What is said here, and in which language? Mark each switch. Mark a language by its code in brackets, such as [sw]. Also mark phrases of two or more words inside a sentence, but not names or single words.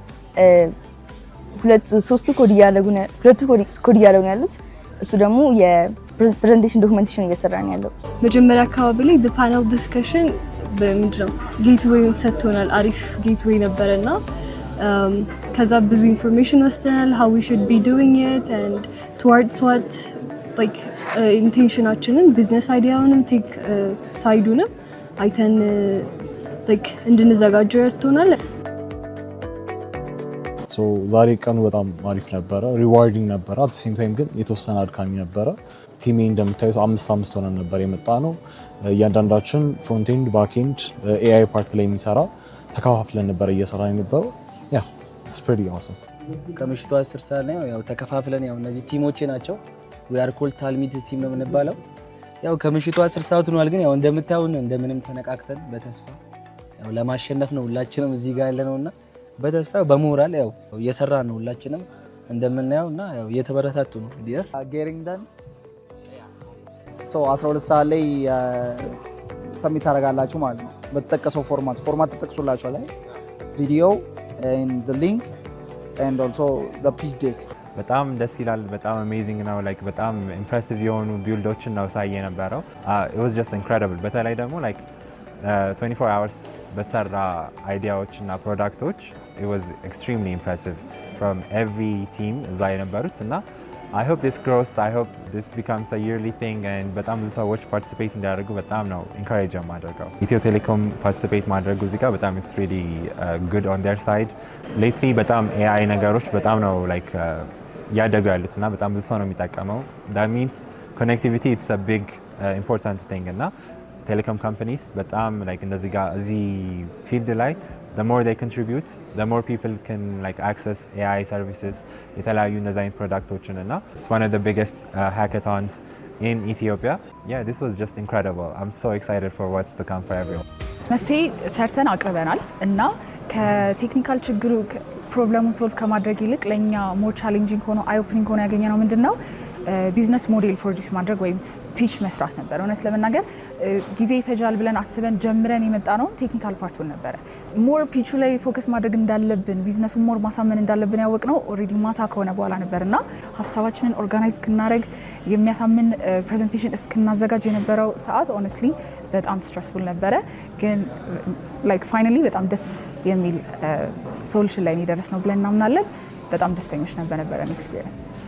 [am] ሁለቱ ኮድ እያደረጉ ያሉት እሱ ደግሞ የፕሬዘንቴሽን ዶክመንቴሽን እየሰራን ያለው። መጀመሪያ አካባቢ ላይ [en] the panel discussion [am] በምንድነው ጌትዌይን ሰጥቶናል። አሪፍ ጌትዌይ ነበረና ከዛ ብዙ ኢንፎርሜሽን ወስደናል [en] how we should be doing it and towards what like [am] ኢንቴንሽናችንን ቢዝነስ አይዲያውንም ቴክ ሳይዱንም አይተን like እንድንዘጋጅ ረድቶናል። ሶ ዛሬ ቀኑ በጣም አሪፍ ነበረ፣ ሪዋርዲንግ ነበረ። [en] at same time [am] ግን የተወሰነ አድካሚ ነበረ። ቲሜ እንደምታዩት 5 ሆነን ነበር የመጣ ነው። እያንዳንዳችን [en] front end back end AI part [am] ላይ የሚሰራ ተከፋፍለን ነበር እየሰራ የነበረው። [en] yeah it's pretty awesome። [am] ከምሽቱ 10 ሰዓት ላይ ያው ተከፋፍለን ያው እነዚህ ቲሞቼ ናቸው [en] we are called [am] ታልሚድ ቲም ነው የምንባለው። ያው ከምሽቱ 10 ሰዓት ሆኗል፣ ግን ያው እንደምታዩን እንደምንም ተነቃቅተን በተስፋ ያው ለማሸነፍ ነው ሁላችንም እዚህ ጋር ያለነውና በተስፋ በሞራል ያው እየሰራን ነው ሁላችንም እንደምናየውና ያው እየተበረታቱ ነው። ጌሪንግ ዳን ሶ 12 ሰዓት ላይ ሰሚት ታደርጋላችሁ ማለት ነው። በተጠቀሰው ፎርማት ተጠቅሶላችኋል ላይ ቪዲዮ [en] and the link and also the pitch deck። [am] በጣም ደስ ይላል። በጣም አሜዚንግ ነው። ላይክ በጣም ኢምፕሬሲቭ የሆኑ ቢልዶችን ነው ሳይ የነበረው። [en] it was just incredible። [am] በተለይ ደግሞ ላይክ 24 hours በተሰራ አይዲያዎች እና ፕሮዳክቶች [en] it was extremely impressive from every team [am] እዛ የነበሩት እና [en] I hope this grows, I hope this becomes a yearly thing and [am] በጣም ብዙ ሰዎች ፓርቲሲፔት እንዲያደርጉ በጣም ነው ኢንካሬጅ የማደርገው። ኢትዮ ቴሌኮም ፓርቲሲፔት ማድረጉ እዚህ ጋር በጣም [en] it's really good on their side። [am] lately በጣም AI ነገሮች በጣም ነው ላይክ እያደጉ ያሉት እና በጣም ብዙ ሰው ነው የሚጠቀመው። [en] that means connectivity it's a big important thing [am] እና ቴሌኮም ካምፓኒስ በጣም ላይክ እንደዚህ ጋር እዚህ ፊልድ ላይ [en] the more they contribute the more people can like access AI services [am] የተለያዩ እንደዚህ አይነት ፕሮዳክቶችን እና [en] it's one of the biggest hackathons in Ethiopia. Yeah, this was just incredible. I'm so excited for what's to come for everyone. [am] መፍትሄ ሰርተን አቅርበናል እና ከቴክኒካል ችግሩ ፕሮብለሙን ሶልቭ ከማድረግ ይልቅ ለኛ [en] more challenging [am] ሆኖ [en] eye opening [am] ሆኖ ያገኘነው ምንድነው [en] business model [am] ፕሮዲዩስ ማድረግ ወይም ፒች መስራት ነበር። እውነት ለመናገር ጊዜ ይፈጃል ብለን አስበን ጀምረን የመጣ ነው ቴክኒካል ፓርቱን ነበረ። ሞር ፒቹ ላይ ፎከስ ማድረግ እንዳለብን ቢዝነሱን ሞር ማሳመን እንዳለብን ያወቅነው ኦልሬዲ ማታ ከሆነ በኋላ ነበርና ሀሳባችንን ኦርጋናይዝ እስክናደርግ የሚያሳምን ፕሬዘንቴሽን እስክናዘጋጅ የነበረው ሰዓት ኦነስትሊ በጣም ስትረስፉል ነበረ። ግን [en] like finally [am] በጣም ደስ የሚል ሶሉሽን ላይ የደረስነው ብለን እናምናለን። በጣም ደስተኞች ነበረን ኤክስፒሪየንስ።